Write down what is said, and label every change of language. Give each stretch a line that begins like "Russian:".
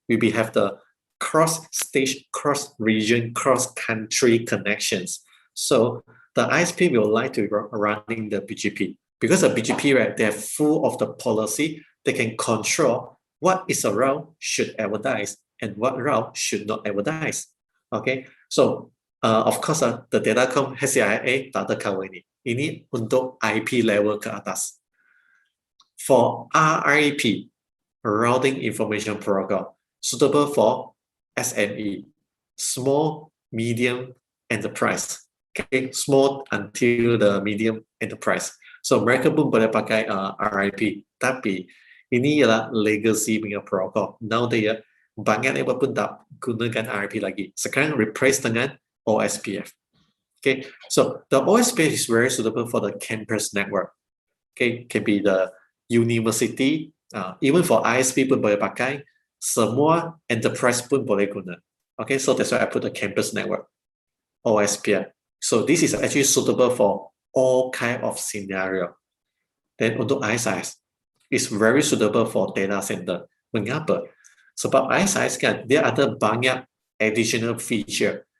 English: We will have the cross stage, cross region, cross country connections. So the ISP will like to running the BGP. Because of BGP, right, they're full of the policy. They can control what is a route should advertise and what route should not advertise. Okay, so of course, the Datacom HCIA
Malay: tak ada
English: cover ini.
Malay: Ini untuk IP level ke atas.
English: For RIP, Routing Information Protocol, suitable for SME, small, medium, enterprise. Okay, small until the medium enterprise.
Malay: So mereka pun boleh pakai RIP, tapi ini ialah legacy punya protocol. Now dia banyak yang pun tak gunakan RIP lagi. Sekarang replace dengan OSPF.
English: Okay, so the OSPF is very suitable for the campus network. Okay, can be the university, even for ISP
Malay: pun boleh pakai. Semua enterprise pun boleh guna.
English: Okay, so that's why I put the campus network, OSPF. So this is actually suitable for all kind of scenario. Then untuk ISIS, is very suitable for data center.
Malay: Mengapa? Sebab ISIS kan, dia ada banyak additional feature.